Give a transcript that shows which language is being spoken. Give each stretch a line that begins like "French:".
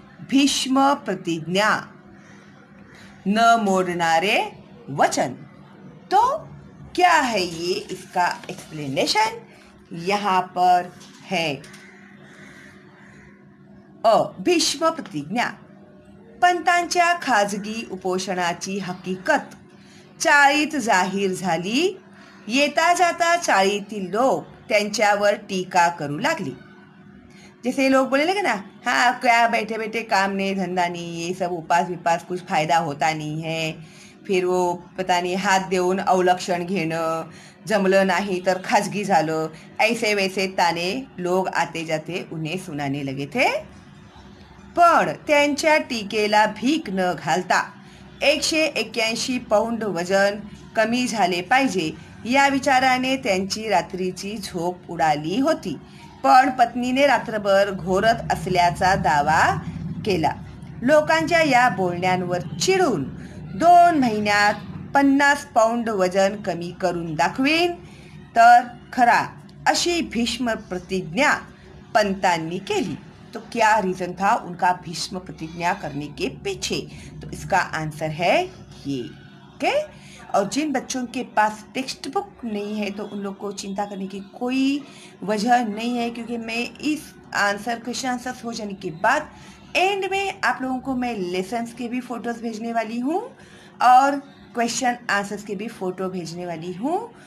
Marathi: भीष्म प्रतिज्ञा, न मोड़नारे वचन।
Hindi: तो क्या है ये, इसका एक्सप्लेनेशन यहाँ पर है।
Marathi: भीष्म प्रतिज्ञा, पंतांच्या खाजगी उपोषणाची हकीकत चाळीत जाहीर झाली। येता जाता चाळीतील लोक त्यांच्यावर टीका करू लागली।
Hindi: जैसे लोग बोले लगे ना, हाँ क्या बैठे बैठे काम नहीं धंदा नहीं, ये सब उपास विपास कुछ फायदा होता नहीं है। फिर वो पता नहीं
Marathi: हात देऊन अवलक्षण घेणं, जमलं नाही तर खाजगी झालं,
Hindi: ऐसे वैसे ताने लोग आते जाते उन्हें सुनाने लगे थे।
Marathi: पण त्यांच्या टीकेला भीक न घालता 181 पौंड वजन कमी झाले पाहिजे या विचाराने त्यांची रात्रीची झोप उडाली होती। पण पत्नीने रात्रभर घोरत असल्याचा दावा केला। लोकांच्या या बोलण्यांवर चिडून 2 महिन्यात 50 पौंड वजन कमी करून दाखवीन तर खरा, अशी भीष्म प्रतिज्ञा पंतांनी केली।
Hindi: तो क्या रीज़न था उनका भीष्म प्रतिज्ञा करने के पीछे, तो इसका आंसर है ये। ओके। और जिन बच्चों के पास टेक्स्ट बुक नहीं है तो उन लोग को चिंता करने की कोई वजह नहीं है, क्योंकि मैं इस क्वेश्चन आंसर्स हो जाने के बाद एंड में आप लोगों को मैं लेसन्स के भी फ़ोटोज़ भेजने वाली हूँ और क्वेश्चन आंसर्स के भी फ़ोटो भेजने वाली हूँ।